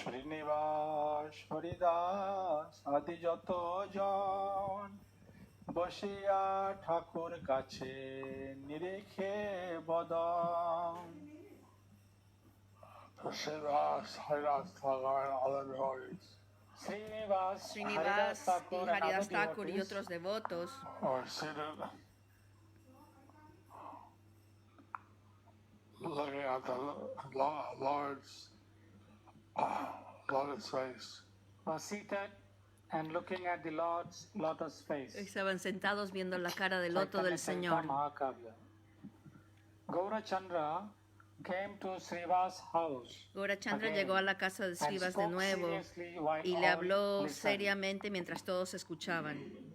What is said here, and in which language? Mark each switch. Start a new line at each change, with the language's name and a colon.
Bangla: Srinivas Haridas আদি যত জন বসিয়া ঠাকুর কাছে নিরেখে বদন Srinivas Haridas Thakur and other devotees
Spanish: Srinivas y Haridas Thakur y otros devotos
English: were seated looking at the Lord's lotus face. Was seated and looking at the Lord's lotus face.
Spanish: Estaban sentados viendo la cara del loto del Señor.
English: Gaurachandra came to Srivas' house.
Spanish: Gaurachandra llegó a la casa de Srivas de nuevo y le habló seriamente mientras todos escuchaban.